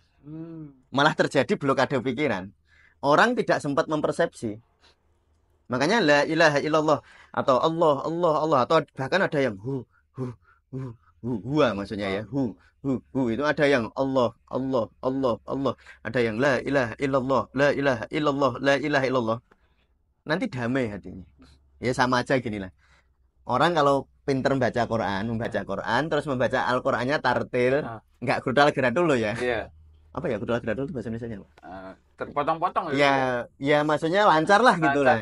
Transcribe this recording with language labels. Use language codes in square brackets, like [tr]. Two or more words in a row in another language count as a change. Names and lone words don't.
[id] Malah terjadi blokade pikiran. Orang tidak sempat mempersepsi. Makanya [ar] لا إله إلا الله [id] atau Allah atau bahkan ada yang huwa maksudnya ya. Itu ada yang Allah. Ada yang [ar] لا إله إلا الله، لا إله إلا الله، لا إله إلا الله. [id] Nanti damai hatinya. Ya sama aja gini lah. Orang kalau pinter membaca Quran, terus membaca Al-Qur'annya tartil, nggak gudal-gradul loh ya. Iya. Apa ya gudal-gradul itu bahasa Indonesia apa? Terpotong-potong ya maksudnya lancar lah gitu lah.